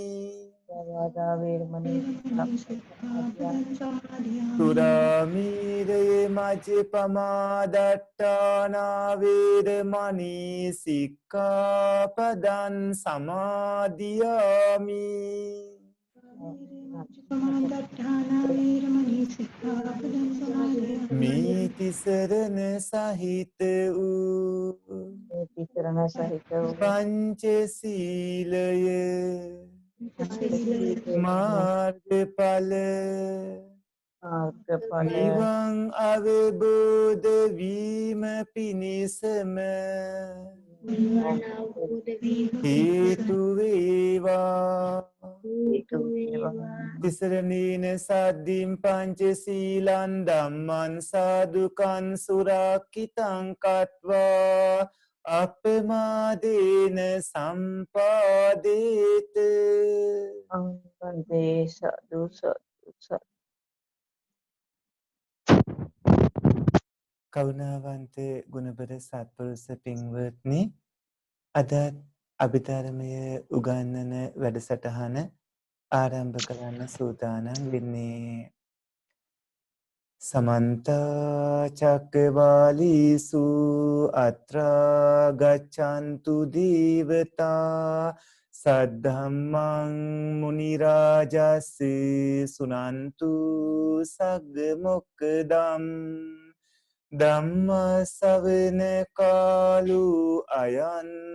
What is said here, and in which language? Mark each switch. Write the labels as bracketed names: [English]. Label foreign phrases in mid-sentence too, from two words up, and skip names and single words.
[Pali] සුරාමීරේ මජ්ජපමාදට්ඨානා වේරමණී සික්ඛාපදං සමාදියාමි [Sinhala] මේ තිසරණ සහිත වූ පංචශීලය මාර්ගඵල නිවන් අවබෝධ වීම පිණිසම හේතු වේවා [Pali] තිසරණේන සද්ධින් පංචශීලං ධම්මං සාදුකං සුරක්ඛිතං කତ୍වා අපමාදේන සම්පාදේත අංකන්තේ සදු සදු [Sinhala] කරුණාවන්ත ගුණබර සත්පුරුෂ පින්වත්නි, අද අභිධර්මය උගන්වන වැඩසටහන ආරම්භ කරන්න සූදානම් වෙන්නේ. [Pali] Samanta Chakravalisu Atra Gachantu Divata Saddhammang Munirajasi Sunantu Sagmukdam Dhamma Savana Kalu Ayan